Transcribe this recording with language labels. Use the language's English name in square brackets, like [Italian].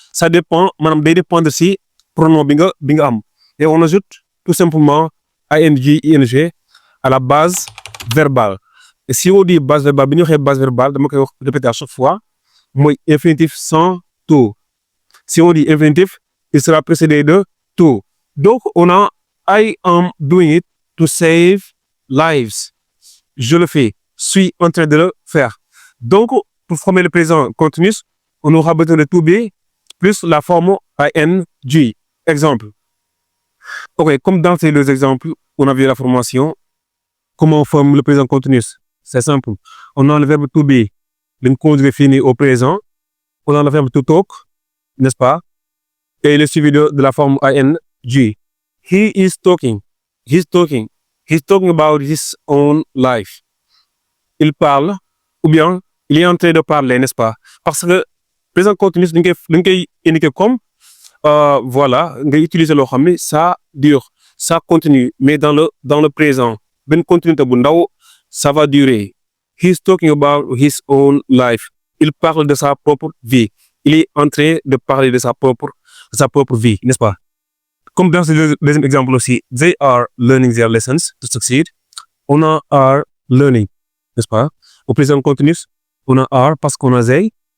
[French] Ça dépend, [Wolof] maanaam day dépendre si pronom bi nga am. [French] Et on ajoute tout simplement ing à la base verbale. Et si on dit base verbale, [Wolof] bi ñu waxee [French] base verbale [Wolof] dama koy [French] répéter à chaque fois [Wolof] mooy [French] infinitif sans to. Si on dit infinitif, il sera précédé de to. Donc on a [English] I am doing it to save lives. [French] Je le fais, suis en train de le faire. Donc pour former le présent continuous, on aura besoin de to be plus la forme ing. Exemple. Ok, comme dans ces deux exemples, on a vu la formation. Comment on forme le présent continuous? C'est simple. On a le verbe to be, le conjugué fini au présent. On a le verbe to talk, n'est-ce pas? Et il est suivi de la forme ing. [English] He is talking. He's talking. He's talking about his own life. [French] Il parle, ou bien il est en train de parler, n'est-ce pas? Parce que présent continuous, [Wolof] dañ koy [French] indiquer comme voilà, [Wolof] nga utiliser loo xam ne [French] ça dure, ça continue, mais dans le présent. Ben continuité [Wolof] bu ndaw, [French] ça va durer. [English] He's talking about his own life. [French] Il parle de sa propre vie. Il est en train de parler de sa propre vie, n'est-ce pas? Comme dans ce deuxième exemple aussi, [English] they are learning their lessons to succeed. [French] On a are learning, n'est-ce pas? Au présent continuous, on a are parce qu'on a they.